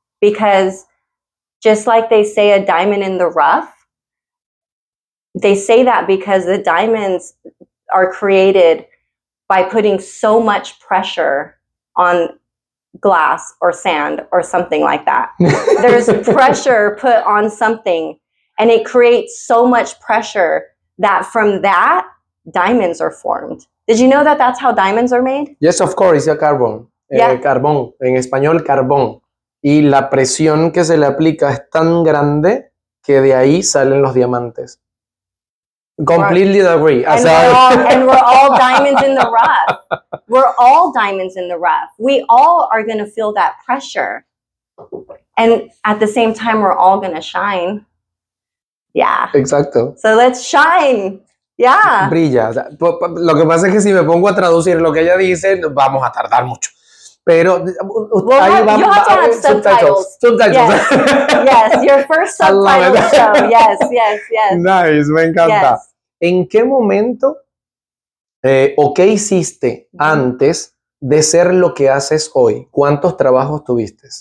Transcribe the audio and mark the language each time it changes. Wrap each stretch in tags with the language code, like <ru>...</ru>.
<en>Because just like they say a diamond in the rough, they say that because the diamonds are created by putting so much pressure on glass or sand or something like that. There's pressure put on something, and it creates so much pressure that from that, diamonds are formed. Did you know that that's how diamonds are made? Yes, of course, it's a carbon. Yeah.</en> <es>Carbón, en español, carbón. Y la presión que se le aplica es tan grande que de ahí salen los diamantes.</es> <en>Completely agree. And we're all diamonds in the rough. We're all diamonds in the rough. We all are going to feel that pressure. And at the same time, we're all going to shine. Yeah.</en> <es>Exacto.</es> <en>So let's shine. Yeah.</en> <es>Brilla. O sea, lo que pasa es que si me pongo a traducir lo que ella dice, vamos a tardar mucho. Pero ahí va,</es> <en>you have to have subtitles. Yes. Yes, your first subtitle show. Yes.</en> <es>Nice, me encanta.</es> <en>Yes.</en> <es>¿En qué momento o qué hiciste antes de ser lo que haces hoy? ¿Cuántos trabajos tuviste?</es>